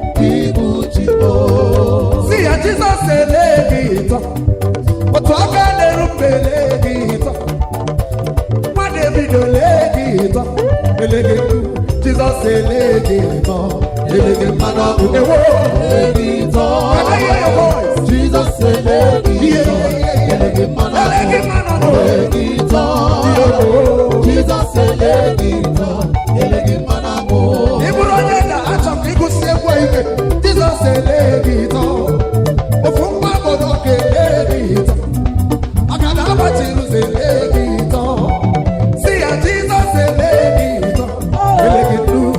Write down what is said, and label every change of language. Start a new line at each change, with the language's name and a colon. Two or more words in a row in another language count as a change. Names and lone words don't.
Igbo: Ibu Chibo. Si ya, Jizọs ele gị ịtọ. Otu aka na-eru mbe ele gị ịtọ. Nwa David ele gị ịtọ. Ele gị ndụ. Jizọs ele gị ịtọ. Ele gị mmanụ ọkụ. Ewo. Ele gị ịtọ.
English: Can I hear your voice? Jesus
Igbo: ele gị ịtọ.
English: Yeah, yeah, yeah, yeah.
Igbo: Ele gị mmanụ Ele gị ọkụ. mmanụ ọkụ. Ele gị ịtọ.
English: Yeah.
Igbo: Jesus ele gị ịtọ. Ele gị mmanụ ọkụ. Ị bụrụ onye nta, achọ m ka ị gụsie egwu a ike. Jizọs ele gị ịtọ. Ofu nwa agbọghọ ga-ele gị ịtọ. Agada agbachiri ụzọ ele gị ịtọ. Si ya, Jizọs ele gị ịtọ. Ele gị ndụ.